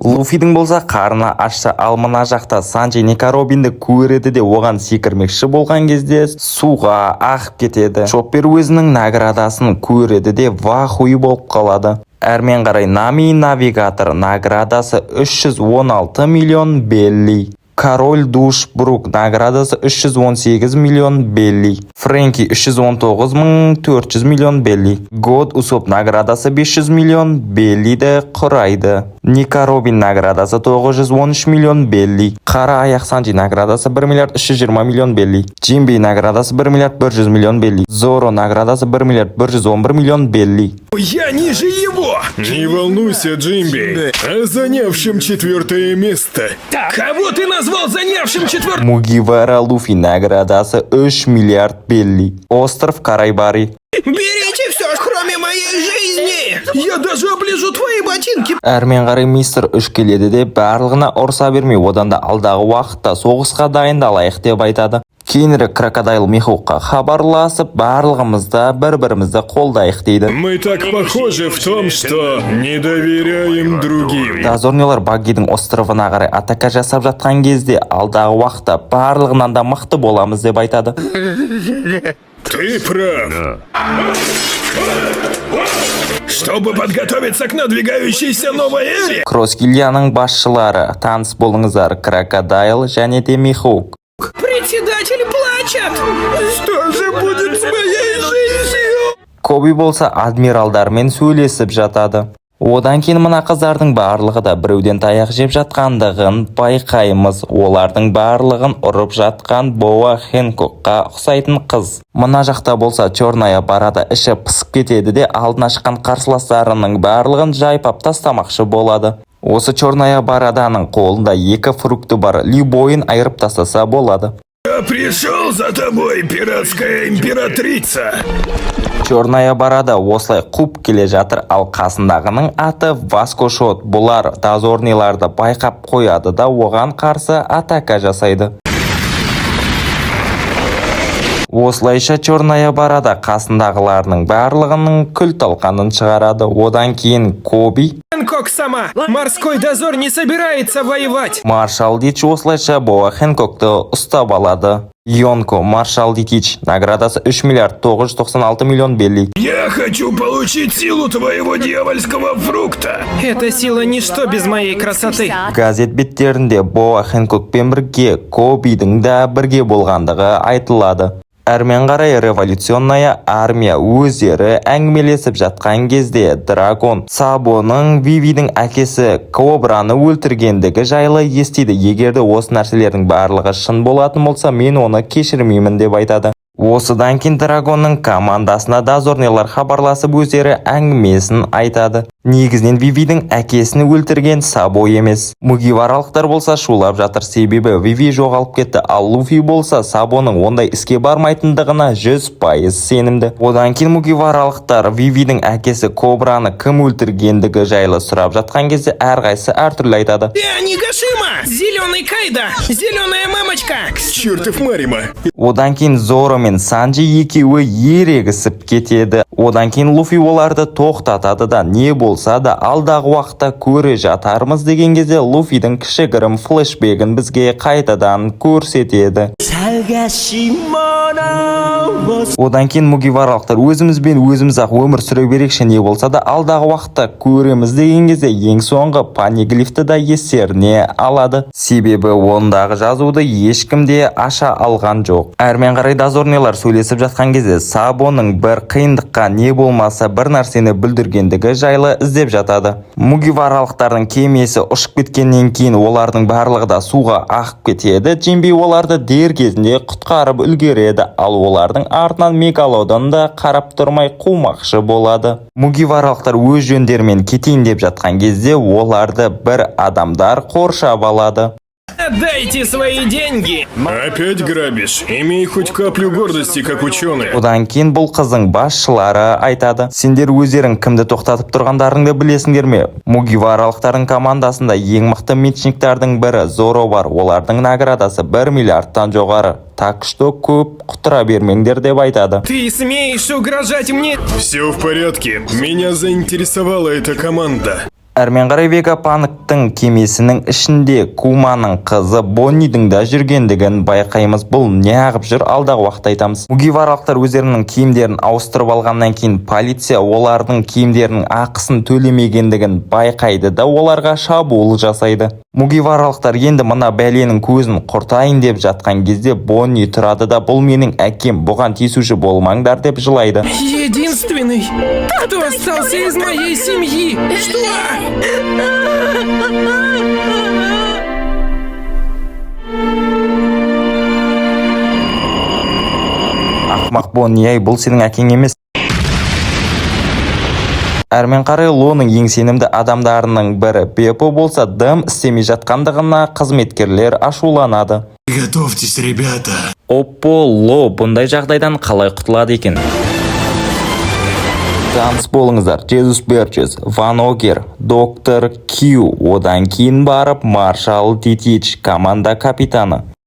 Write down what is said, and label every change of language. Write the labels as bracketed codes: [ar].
[kk] Луфидің болса қарны ашса, ал мына жақта Санджи Некаробинді көреді де оған секірмекші болған кезде суға ағып кетеді. Шоппер өзінің наградасын көреді де вахуй болып қалады. Әрмен қарай Нами навигатор наградасы 316 миллион белли. Король Душбрук наградасы 318 миллион белли. Фрэнки 319.400 миллион белли. Год Усоп наградасы 500 миллион беллиді құрайды. Некаробин наградасы 913 миллион белли. Қара аяқ Санджи наградасы 1 миллиард 320 миллион белли. Джимби наградасы 1 миллиард 100 миллион белли. Зоро наградасы 1 миллиард 111 миллион белли. [ru] Я ниже его! Не волнуйся, Джимби, о занявшем 4-е место. Кого ты назвал занявшим 4-е? [kk] Мугивара Луфи наградасы 3 миллиард белли. [ru] Остров Карайбари. Берите все, кроме моей жизни! Я даже оближу твои ботинки! [kk] Әрмен қарай мистер 3 келеді де барлығына ұрса бермей, одан да алдағы уақытта соғысқа дайындалайық деп айтады. Кейінірек Крокодайл Михоукқа хабарласып, барлығымызда бір-бірімізді қолдайық дейді. [ru] Мы так похожи в том, что не доверяем другим. [kk] Дозорнилар Баггидің островына қарай атака жасап жатқан кезде алдағы уақытта барлығынан да мықты боламыз деп айтады. [ru] Ты прав. Чтобы подготовиться к надвигающейся новой эре. [kk] Кросс-гильдияның басшылары таныс болыңыздар, Крокодайл және де Михоук. [ru] Председатель плачет! Что же будет с моей жизнью? [kk] Коби болса адмиралдармен сөйлесіп жатады. Одан кейін мына қыздардың барлығы да біреуден таяқ жеп жатқандығын байқаймыз. Олардың барлығын ұрып жатқан Боа Хэнкокқа ұқсайтын қыз. Мына жақта болса Черная барада іші пысып кетеді де алдына шыққан қарсыластарының барлығын жайпап тастамақшы болады. Осы Черная бараданың қолында 2 фрукты бар, любойын айырып тастаса болады. [ru] Я пришел за тобой, пиратская императрица. [kk] Черная барада осылай қуып келе жатыр, ал қасындағының аты Васко Шот. Бұлар дозорниларды байқап қояды да оған қарсы атака жасайды. Осылайша Черная барада қасындағыларының барлығының күл талқанын шығарады. Одан кейін Коби [ru] Хэнкок сама, морской дозор не собирается воевать. [kk] Маршал Дич осылайша Боа Хэнкокты ұстап алады. Йонко Маршал Дитич наградасы 3 миллиард 996 миллион белли. [ru] Я хочу получить силу твоего дьявольского фрукта. Эта сила ничто без моей красоты. [kk] Газет беттерінде Боа Хэнкокпен бірге Кобидің да бірге болғандығы айтылады. Әрмен қарай [ru] революционная армия [kk] өздері әңгімелесіп жатқан кезде Драгон Сабоның Вивидің әкесі Кобраны өлтіргендігі жайлы естиді. Егерде осы нәрселердің барлығы шын болатын болса, мен оны кешірмеймін деп айтады. Осыдан кейін Драгонның командасына дозорнилар хабарласып өздері әңгімесін айтады. Негізінен Вивидің әкесін өлтірген Сабо емес. Мугиваралықтар болса шулап жатыр, себебі Виви жоғалып кетті, ал Луфи болса Сабоның ондай іске бармайтындығына 100% сенімді. Одан кейін Мугиваралықтар Вивидің әкесі Кобраны кім өлтіргендігі жайлы сұрап жатқан кезде әрқайсысы әртүрлі айтады. [ru] Нигашима! Зеленый Кайда! Зеленая мамочка! Чертов Марима! [kk] Одан кейін Зоро мен Санджи екеуі ерегісіп кетеді. Одан кейін Луфи оларды тоқтатады да не болса да алдағы уақытта көре жатармыз деген кезде Луфидің кішігірім флешбегін бізге қайтадан көрсетеді. Одан кейін Мугиваралықтар өзімізбен өзіміз-ақ өмір сүре берекші, не болса да алдағы уақытта көреміз деген кезде ең соңғы панеглифті да естеріне алады. Себебі ондағы жазуды ешкім де аша алған жоқ. Әрмен қарай дозорнилар сөйлесіп жатқан кезде Сабоның бір қиындыққа не болмаса бір нәрсені бүлдіргендігі жайлы іздеп жатады. Мугиваралықтардың кемесі ұшып кеткеннен кейін олардың барлығы да суға ағып кетеді. Джинбей оларды дер кезінде құтқарып үлгереді, ал олардың артынан Мегалодон да қарап тұрмай қумақшы болады. Мугиваралықтар өз жөндерімен кетейін деп жатқан кезде оларды бір адамдар қоршап алады. [ru] Отдайте свои деньги! Опять грабишь? Имей хоть каплю гордости, как ученый. [kk] Одан кейін бұл қыздың басшылары айтады: сендер өздерің кімді тоқтатып тұрғандарыңды білесіңдер ме? Мугиваралықтардың командасында ең мықты мечниктардың бірі Зоро бар. Олардың наградасы 1 миллиардтан жоғары. [ru] Так что [kk] көп құтыра бермеңдер деп айтады. [ru] Ты смеешь угрожать мне? Все в порядке. Меня заинтересовала эта команда. [kk] Әрмен қарай Вегапанктың кемесінің ішінде Куманың қызы Боннидің да жүргендігін байқаймыз. Бұл неғып жүр, алдағы уақытта айтамыз. Мугиваралықтар өздерінің киімдерін ауыстырып алғаннан кейін полиция олардың киімдерінің ақысын төлемегендігін байқайды да оларға шабуыл жасайды. Мугиваралықтар енді мына бәленің көзін құртайын деп жатқан кезде Бонни тұрады да: бұл менің әкем, бұған тиісуші болмаңдар деп жылайды. [ru] Единственный, кто остался из моей семьи. Что? [kk] Ақмақ Бонни, ай, бұл сенің әкең емес. Әрмен қарай Лоның ең сенімді адамдарының бірі Беппо болса дым істемей жатқандығына қызметкерлер ашуланады. [ru] Готовьтесь, ребята. [kk] Оппо, Ло бұндай жағдайдан қалай құтылады екен? Таныс болыңыздар: Джезус Берчес, Ван Огер, Доктор Кью, одан кейін барып Маршал Титич, команда капитаны.